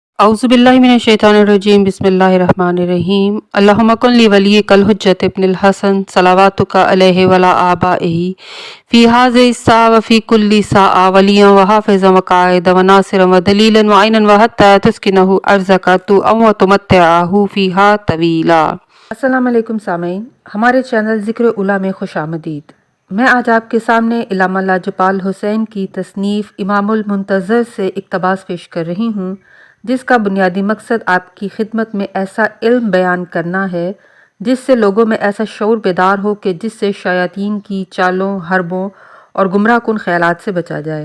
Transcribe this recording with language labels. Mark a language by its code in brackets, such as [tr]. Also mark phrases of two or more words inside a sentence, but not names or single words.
[ar] أعوذ بالله من الشيطان الرجيم بسم الله الرحمن الرحيم اللهم كن لوليك الحجة ابن الحسن صلواتك عليه وعلى آبائه في هذه الساعة وفي كل ساعة وليا وحافظا وقائدا وناصرا ودليلا وعينا وحتى تسكنه أرضك وتمتعه فيها طويلا. السلام علیکم [ur] سامعین، ہمارے چینل ذکر اولیٰ میں خوش آمدید. میں آج آپ کے سامنے علامہ لاجپال حسین کی تصنیف امام المنتظر سے اقتباس پیش کر رہی ہوں، جس کا بنیادی مقصد آپ کی خدمت میں ایسا علم بیان کرنا ہے جس سے لوگوں میں ایسا شعور بیدار ہو کہ جس سے شیاطین کی چالوں، حربوں اور گمراہ کن خیالات سے بچا جائے.